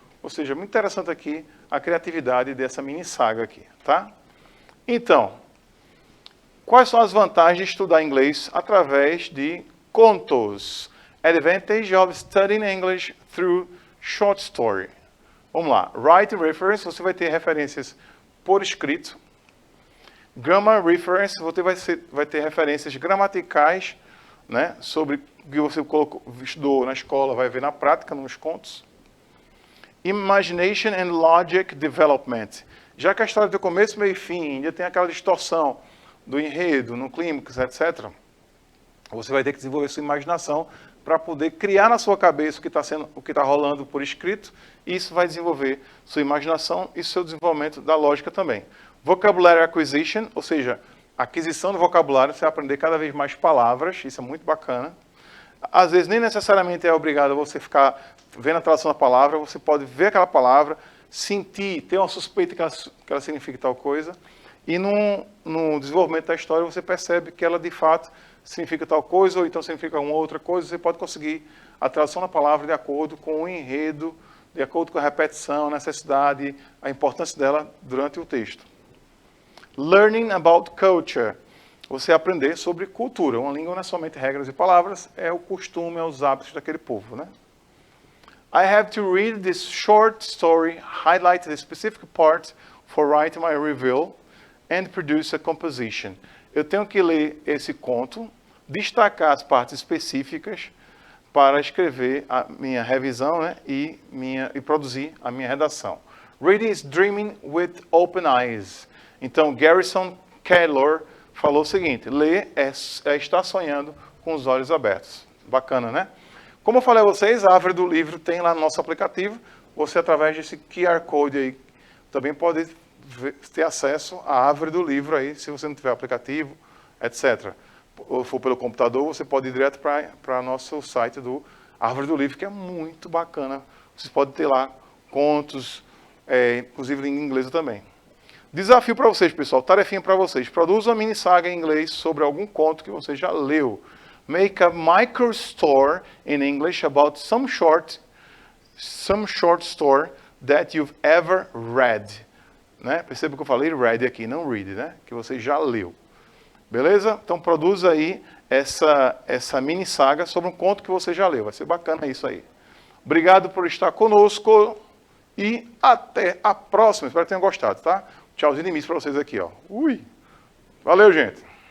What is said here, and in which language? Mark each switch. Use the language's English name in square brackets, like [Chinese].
[Portuguese] Ou seja, muito interessante aqui a criatividade dessa mini saga aqui, tá? Então, quais são as vantagens de estudar inglês através de contos? [English] Advantage of studying English through short story. [Portuguese] Vamos lá. [English] Write reference, [Portuguese] você vai ter referências por escrito. [English] Grammar reference, [Portuguese] você vai ter referências gramaticais, né, sobre o que você estudou na escola, vai ver na prática, nos contos. [English] Imagination and logic development. [Portuguese] Já que a história tem começo, meio e fim, ainda tem aquela distorção do enredo, no clímax, etc., você vai ter que desenvolver sua imaginação para poder criar na sua cabeça o que está rolando por escrito, e isso vai desenvolver sua imaginação e seu desenvolvimento da lógica também. [English] Vocabulary acquisition, [Portuguese] ou seja, aquisição do vocabulário, você vai aprender cada vez mais palavras, isso é muito bacana. Às vezes nem necessariamente é obrigado você ficar vendo a tradução da palavra, você pode ver aquela palavra, sentir, ter uma suspeita que ela significa tal coisa, e no desenvolvimento da história você percebe que ela de fato significa tal coisa, ou então significa uma outra coisa. Você pode conseguir a tradução da palavra de acordo com o enredo, de acordo com a repetição, a necessidade, a importância dela durante o texto. [English] Learning about culture. [Portuguese] Você aprender sobre cultura. Uma língua não é somente regras e palavras, é o costume, é os hábitos daquele povo, né? [English] I have to read this short story, highlight the specific part for writing my review, and produce a composition. [Portuguese] Eu tenho que ler esse conto, destacar as partes específicas para escrever a minha revisão, né, e produzir a minha redação. [English] Reading is dreaming with open eyes. [Portuguese] Então, Garrison Keillor falou o seguinte: ler é estar sonhando com os olhos abertos. Bacana, né? Como eu falei a vocês, a árvore do livro tem lá no nosso aplicativo. Você, através desse QR Code aí, também pode ter acesso à árvore do livro aí, se você não tiver aplicativo, etc. Ou for pelo computador, você pode ir direto para nosso site do Árvore do Livro, que é muito bacana. Vocês podem ter lá contos, inclusive em inglês também. Desafio para vocês, pessoal, tarefinha para vocês. Produza uma mini saga em inglês sobre algum conto que você já leu. [English] Make a micro story in English about some short story that you've ever read. [Portuguese] Né? Perceba que eu falei read aqui, não read, né? Que você já leu. Beleza? Então produza aí essa mini saga sobre um conto que você já leu. Vai ser bacana isso aí. Obrigado por estar conosco e até a próxima. Espero que tenham gostado, tá? Tchauzinho de início para vocês aqui, ó. Ui! Valeu, gente!